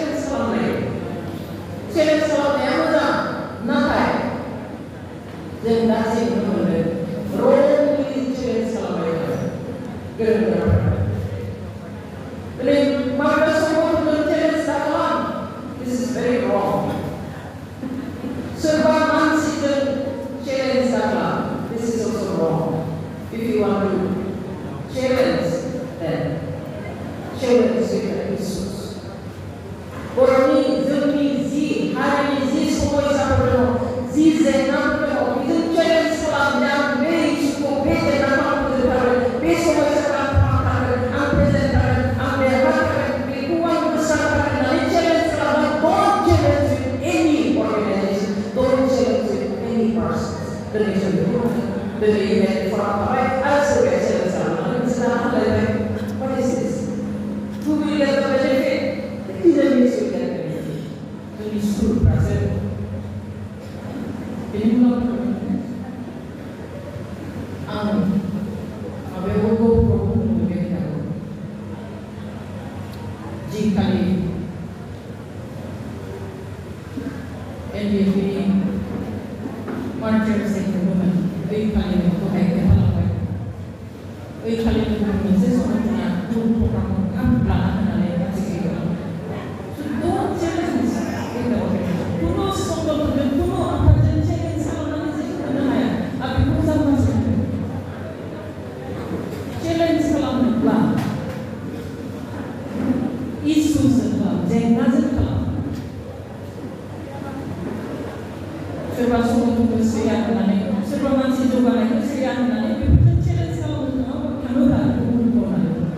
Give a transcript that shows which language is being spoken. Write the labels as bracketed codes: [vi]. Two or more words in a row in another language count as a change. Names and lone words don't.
[brx] चेलेन्ज खालामनाया मोजां नाथाय जों दा जे नुनो मोनदों रंलि चेलेन्ज खालामबाय थादों गोरों दिनै माबेबा समाव जों चेलेन्ज खालाम [en] this is very wrong [brx] सोरबा मानसिजों चेलेन्ज खालाम [en] this is also wrong if you want to challenge then challenge with issues [brx] बर'नि जोंनि जि हारिनि जि समस्याफोर दङ जि जेंनाफोर दङ बेजों चेलेन्ज खालामनाया बे इसुखौ बे जेंनाखौ आं फोजोबथारगोन बे समस्याखौ आं फाहामथारगोन आं प्रेजेन्टथारगोन आं देरहाथारगोन बेखौ आं बोस्रांथारगोन होननानै चेलेन्ज खालामनाय [en] don't challenge with any organisation don't challenge with any person [brx] दिनै जों बेखौ दिनै इभेन्टफोराव थाबाय आरो सोरबाया चेलेन्ज खालामनानै मोनसे राहा होलायबाय [en] what is this who will get the benefit the enemies will get the benefit [brx] जोंनि सुथुरफ्रासो बेनि उनाव आं माबायाव गौरव बुंनो लुबैदों जि खालि NDFB नि मार्चार्स खुंदोंमोन ओइ खालिनो दहाय खोन्थालांबाय ओइ खालिनो मोनसे समाव जोंना ग्रुप प्रग्रामखौ लाना होनानै मानसि [en] don't challenge [brx] कुनु संगठनजों कुनु आफादजों चेलेन्ज खालामनानै जेबो मोननो हाया आं बेखौ मोजां मोनो चेलेन्ज खालामनोब्ला इसुजों खालाम जेंनाजों खालाम सोरबा संगठनखौ श्रेया होनानै सोरबा मानसि जौगानायखौ श्रेया होनानै बेफोरजों चेलेन्ज खालामनो थाङोब्ला गुबुनखौ होनानै